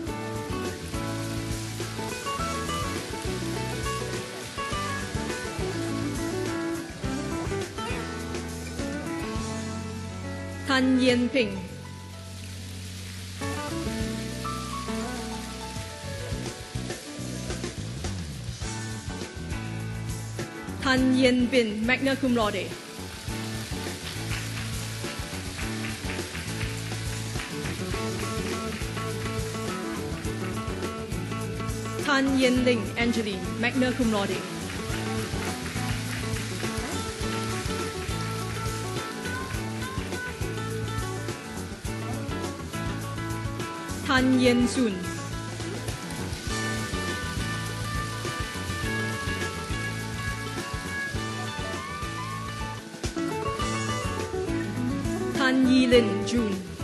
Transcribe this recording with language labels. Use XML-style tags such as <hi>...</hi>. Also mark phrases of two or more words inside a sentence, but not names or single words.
<en>Tan Yanping. Tan Yanbin,</en> <la>magna cum laude.</la> <en>Tan Yanling Angeline,</en> <la>magna cum laude.</la> <en>Tan Yen Sun. Tan Yilin June.</en>